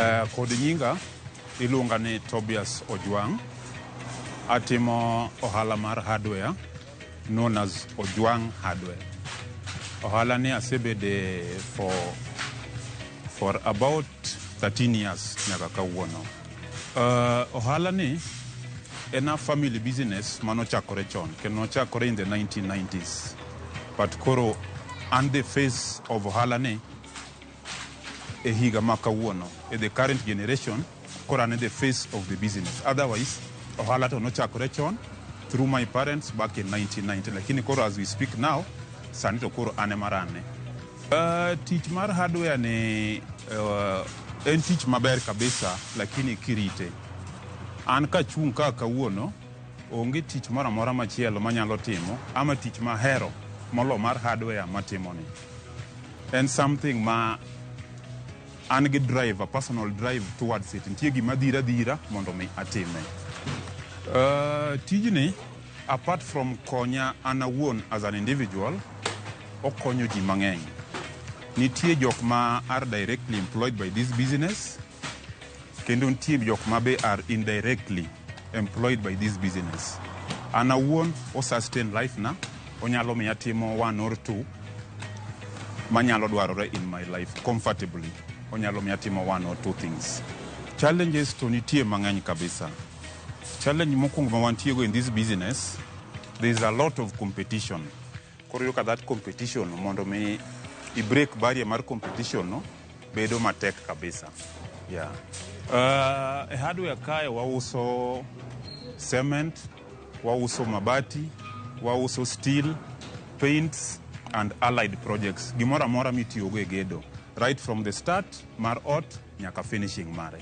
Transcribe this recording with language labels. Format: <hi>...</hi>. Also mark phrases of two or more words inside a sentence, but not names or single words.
<luo>kod nyinga iluonga ni Tobias Ojwang. Atimo ohala mar hardware</luo> <en>known as Ojwang hardware.</en> <luo>Ohala ni asebede</luo> <en>for about 13 years</en> <luo>nyaka kawuono. Ohala ni en</luo> <en>a family business</en> <luo>manochakore chon, kendo nochakore</luo> <en>in the 1990s.</en> <luo>But koro</luo> <en>and the face of</en> <luo>ohala ni e higa ma kawuono.</luo> <en>The current generation</en> <luo>koro an</luo> <en>the face of the business.</en> <luo>Otherwise, ohala to nochakore chon</luo> <en>through my parents back in 1990.</en> <luo>Lakini koro</luo> <en>as we speak now,</en> <luo>sani to koro ane marane. Tich mar hardware ni en tich maber kabisa, lakini kirite. An ka chung ka kawuono, onge tich moro mora machielo manyalo timo, ama tich mahero molo mar hardware matimo ni.</luo> <en>And something</en> <luo>ma an gi</luo> <en>drive, a personal drive towards it.</en> <luo>Ntie gima dhira mondo mi atime. Tijni,</luo> <en>apart from</en> <luo>konya an awuon</luo> <en>as an individual,</en> <luo>okonyo ji mang'eny. Nitie jok ma</luo> <en>are directly employed by this business,</en> <luo>kendo nitie jok ma be</luo> <en>are indirectly employed by this business.</en> <luo>An awuon o sustain life na, onyalo miya timo 1 or 2 manyalo dwarore</luo> <en>in my life comfortably.</en> <luo>Onyalo miya timo 1 or 2 things. Challenges to nitie mang'eny kabisa.</luo> <en>Challenge</en> <luo>mokwongo ma wantiego</luo> <en>in this business, there is a lot of competition. Koro look at that competition,</en> <luo>mondo mi</luo> <en>I break barrier</en> <luo>mar competition no, bedo matek kabisa. Yeah. Hardware kae wauso cement, wauso mabati, wauso steel,</luo> <en>paints and allied projects.</en> <luo>Gimora mora mitiyogo e gedo.</luo> <en>Right from the start</en> <luo>mar ot nyaka finishing mare.</luo>